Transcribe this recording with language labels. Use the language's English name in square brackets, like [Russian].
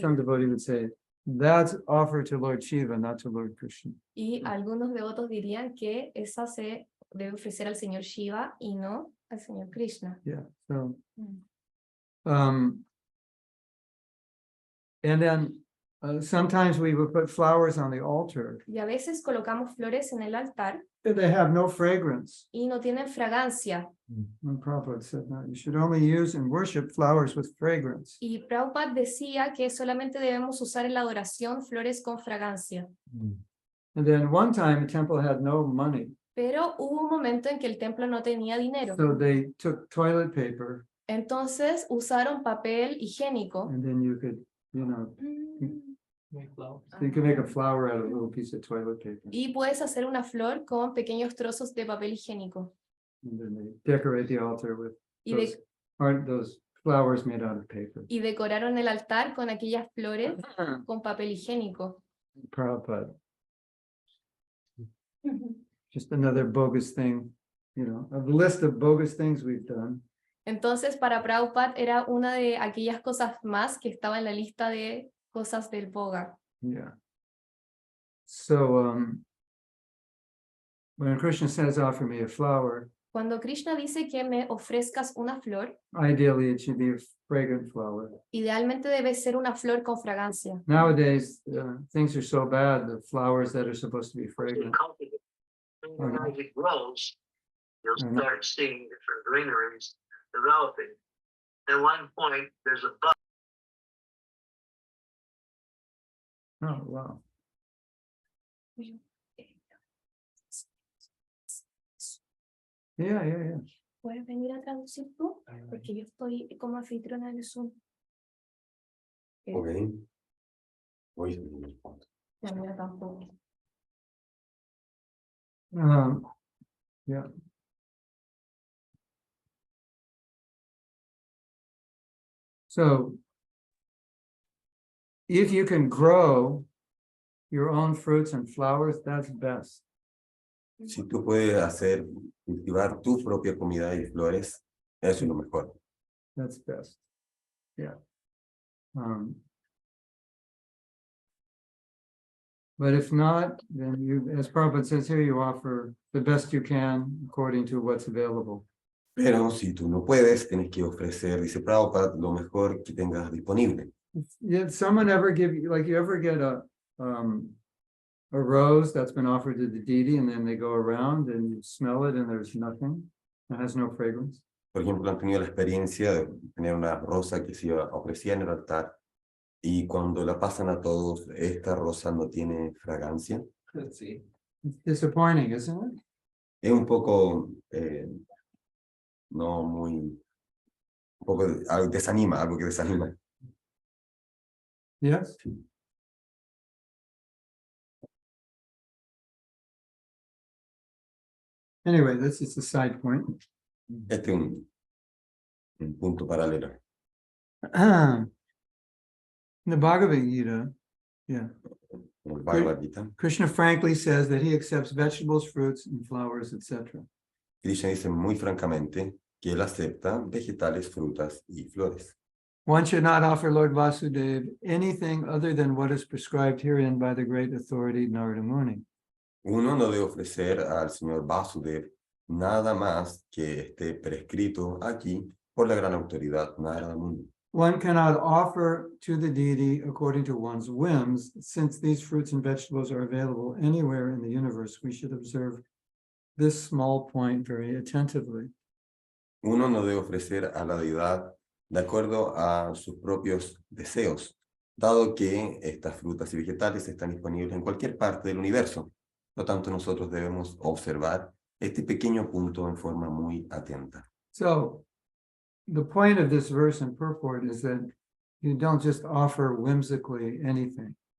[English] some devotee would say, that's offered to Lord Shiva, not to Lord Krishna. [Spanish] Y algunos devotos dirían que esa se debe ofrecer al Señor Shiva y no al Señor Krishna. [English] Yeah, so, Mm. and then sometimes we would put flowers on the altar. [Spanish] Y a veces colocamos flores en el altar [English] They have no fragrance. [Spanish] y no tienen fragancia. [English] And Prabhupada said, no, you should only use and worship flowers with fragrance. [Spanish] Y Prabhupada decía que solamente debemos usar en la adoración flores con fragancia. [English] And then one time the temple had no money. [Spanish] Pero hubo un momento en que el templo no tenía dinero. [English] So they took toilet paper [Spanish] Entonces usaron papel higiénico. [English] and then you could, you know, Ah. you could make a flower out of a little piece of toilet paper. [Spanish] Y puedes hacer una flor con pequeños trozos de papel higiénico. [English] And then they decorate the altar with [Spanish] Y, de- [English] those flowers made out of paper. [Spanish] y decoraron el altar con aquellas flores con papel higiénico. [English] Prabhupada, just another bogus thing, you know, a list of bogus things we've done. [Spanish] Entonces, para Prabhupada era una de aquellas cosas más que estaba en la lista de cosas del Boga. [English] Yeah. So when Krishna says, offer me a flower, [Spanish] Cuando Krishna dice que me ofrezcas una flor, [English] ideally it should be a fragrant flower. [Spanish] idealmente debe ser una flor con fragancia. [English] Nowadays, things are so bad, the flowers that are supposed to be fragrant. As it grows, you'll Mhm. start seeing different greeneries developing. At one point, there's a bug. Oh, wow. Yeah. [Spanish] ¿Puedes venir a traducir tú? Porque yo estoy como anfitriona en el Zoom. Ok. Voy. La mía tampoco. [English] Yeah. So if you can grow your own fruits and flowers, that's best. [Spanish] Si tú puedes hacer, cultivar tu propia comida y flores, eso es lo mejor. [English] That's best. Yeah. But if not, then you, as Prabhupada says here, you offer the best you can according to what's available. [Spanish] Pero si tú no puedes, tienes que ofrecer, dice Prabhupada, lo mejor que tengas disponible. [English] Did someone ever give you, like, you ever get a rose that's been offered to the deity and then they go around and you smell it and there's nothing? It has no fragrance. [Spanish] Por ejemplo, han tenido la experiencia de tener una rosa que se ofrecía en el altar y cuando la pasan a todos, esta rosa no tiene fragancia. [English] It's disappointing, isn't it? [Spanish] Es un poco, no muy, un poco, desanima, algo que desanima. [English] Yes. Anyway, this is a side point. [Spanish] Este es un punto paralelo. [English] The Bhagavad Gita, yeah. [Spanish] En el Bhagavad Gita, [English] Krishna frankly says that he accepts vegetables, fruits, and flowers, etc. [Spanish] Krishna dice muy francamente que él acepta vegetales, frutas y flores. [English] One should not offer Lord Vasudeva anything other than what is prescribed herein by the great authority Narada Muni. [Spanish] Uno no debe ofrecer al señor Vasudev nada más que esté prescrito aquí por la gran autoridad Narada Muni. [English] One cannot offer to the deity according to one's whims, since these fruits and vegetables are available anywhere in the universe. We should observe this small point very attentively. [Spanish] Uno no debe ofrecer a la deidad de acuerdo a sus propios deseos, dado que estas frutas y vegetales están disponibles en cualquier parte del universo. Por lo tanto, nosotros debemos observar este pequeño punto en forma muy atenta. [English] So, the point of this verse and purport is that you don't just offer whimsically anything.